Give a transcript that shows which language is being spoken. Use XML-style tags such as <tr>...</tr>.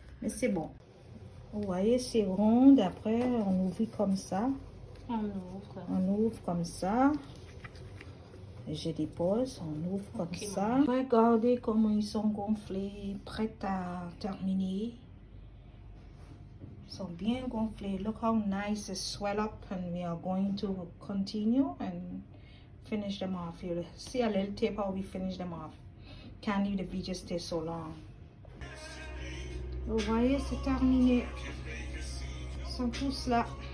<fr>Mais c'est bon. Vous voyez, c'est rond. Après, on ouvre comme ça. On ouvre comme ça. Et je dépose. On ouvre comme ça. Regardez comment ils sont gonflés. Prêts à terminer. Ils sont bien gonflés.</fr> <en>Look how nice it swell up. And we are going to continue and finish them off. You'll see a little tip how we finish them off. Can't leave the video stay so long.</en> <fr>Vous voyez, c'est terminé. Ils sont tous là.</fr>